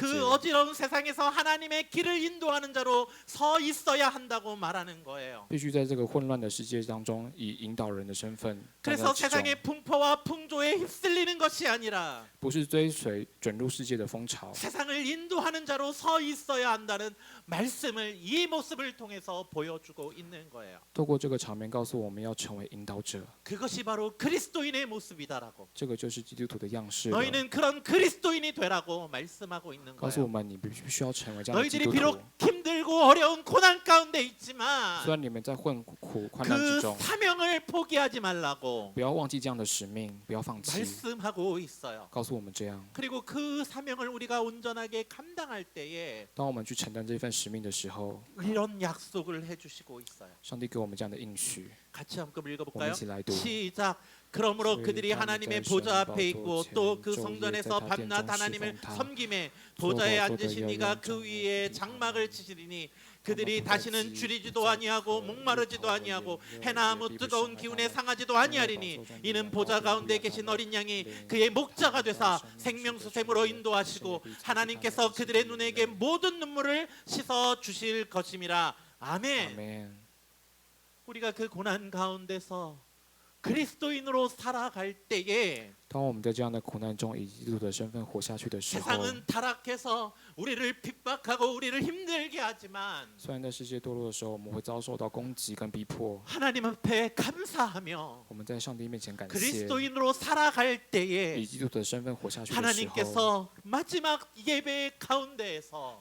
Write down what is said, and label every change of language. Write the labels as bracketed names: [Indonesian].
[Korean] 그 어지러운 세상에서 하나님의 길을 인도하는 자로 서 있어야 한다고 말하는 거예요. [Chinese] 必须在这个混乱的世界当中，以引导人的身份站在 [Korean] 그래서 [Chinese] 其中， [Korean] 세상의 풍파와 풍조에 휩쓸리는 것이 아니라 [Chinese] 不是追随卷入世界的风潮， [Korean] 세상을 인도하는 자로 서 있어야 한다는 말씀을 이 모습을 통해서 보여주고 있는 거예요. [Chinese] 透过这个场面告诉我们要成为引导者， [Korean] 그것이 바로 그리스도인의 모습이다라고. [Chinese] 这个就是基督徒的样式了。 [Korean] 너희는 그런 그리스도인이 되라고 말씀하고 있는 [Chinese] 告诉我 [Korean] 거예요. [Chinese] 们，你必须要成为这样的基 [Korean] 너희들이 [Chinese] 督徒 [Korean] 비록 。 힘들고 어려운 고난 가운데 [Chinese] 虽 [Korean] 있지만 [Chinese] 然你们在困苦患难 [Korean] 그 [Chinese] 之中， [Korean] 사명을 포기하지 말라고 [Chinese] 不要忘记这样的使命，不要放弃。 [Korean] 말씀하고 있어요. [Chinese] 告诉我们这样， [Korean] 그리고 그 사명을 우리가 온전하게 감당할 때에 [Chinese] 当我们去承担这份使命的时候， [Korean] 이런 약속을 해주시고 있어요. [Chinese] 上帝给我们这样的应许。 [Korean] 같이 한번 [Chinese] 我们 [Korean] 읽어볼까요? [Chinese] 一起来读。 [Korean] 시작. 그러므로 그들이 하나님의 보좌 앞에 있고 또 그 성전에서 밤낮 하나님을 섬김에 보좌에 앉으신 이가 그 위에 장막을 치시리니 그들이 다시는 줄이지도 아니하고 목마르지도 아니하고 해나 아무 뜨거운 기운에 상하지도 아니하리니 이는 보좌 가운데 계신 어린 양이 그의 목자가 되사 생명수샘으로 인도하시고 하나님께서 그들의 눈에게 모든 눈물을 씻어 주실 것임이라. 아멘. [Chinese] 阿门。 [Korean] 우리가 그 고난 가운데서 그리스도인으로 살아갈 때에 [Chinese] 当我们在这样的苦难中以基督的身份活下去的时候， [Korean] 세상은 타락해서 우리를 핍박하고 우리를 힘들게 하지만 [Chinese] 虽然在世界堕落的时候，我们会遭受到攻击跟逼迫， [Korean] 하나님 앞에 감사하며 [Chinese] 我们在上帝面前感谢， [Korean] 그리스도인으로 살아갈 [Chinese] 以 [Korean] 때에 [Chinese] 基督的身份活下去的时候， [Korean] 하나님께서 마지막 예배 가운데에서